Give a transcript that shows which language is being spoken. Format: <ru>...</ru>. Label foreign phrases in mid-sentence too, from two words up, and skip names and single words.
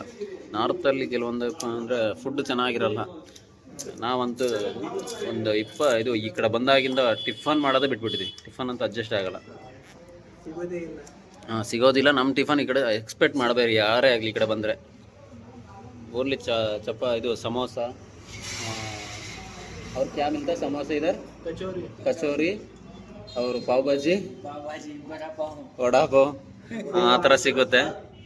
<kn>ನಾರ್ತಲ್ಲಿ ಕೆಲವೊಂದು ಅಂದರೆ ಫುಡ್ ಚೆನ್ನಾಗಿರಲ್ಲ. ನಾವಂತೂ ಒಂದು ಇದು ಈ ಕಡೆ ಬಂದಾಗಿಂದ ಟಿಫನ್ ಮಾಡೋದೇ ಬಿಟ್ಬಿಟ್ಟಿದ್ವಿ. ಟಿಫನ್ ಅಂತ ಅಡ್ಜಸ್ಟ್ ಆಗಲ್ಲ, ಸಿಗೋದಿಲ್ಲ. ನಮ್ಮ ಟಿಫನ್ ಈ ಕಡೆ ಎಕ್ಸ್ಪೆಕ್ಟ್ ಮಾಡಬೇಡಿ ಯಾರೇ ಆಗಲಿ ಈ ಕಡೆ ಬಂದರೆ. ಓನ್ಲಿ ಇದು ಸಮೋಸ.</kn> <hi>और क्या मिलता है समोसा इधर? कचौरी और पाव भाजी, वड़ा पाव,</hi> <kn>ಆ ಥರ ಸಿಗುತ್ತೆ.</kn>